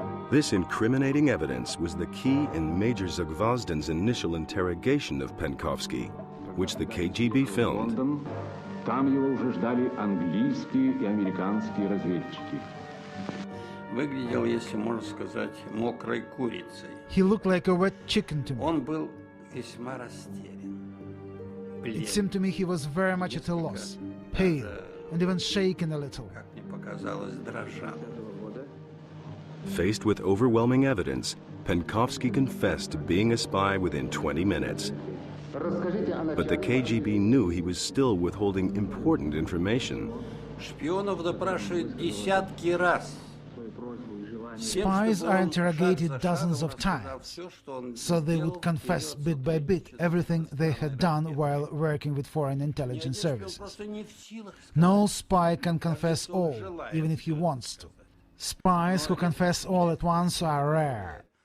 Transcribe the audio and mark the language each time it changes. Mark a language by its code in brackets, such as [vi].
[en] This incriminating evidence was the key in Major Zagvozdin's initial interrogation of Penkovsky, which the KGB filmed. [ru] Там его уже ждали английские и американские разведчики. Выглядел, если можно сказать, мокрой курицей. [en] He looked like a wet chicken to me. [ru] Он был весьма растерян. [en] It seemed to me he was very much at a loss, pale, and even shaken a little. [ru] Как мне показалось, дрожал. [en] Faced with overwhelming evidence, Penkovsky confessed to being a spy within 20 minutes. But the KGB knew he was still withholding important information. [ru] Шпионов допрашивают десятки раз. [en] Spies are interrogated dozens of times, so they would confess bit by bit everything they had done while working with foreign intelligence services. No spy can confess all, even if he wants to. Spies who confess all at once are rare.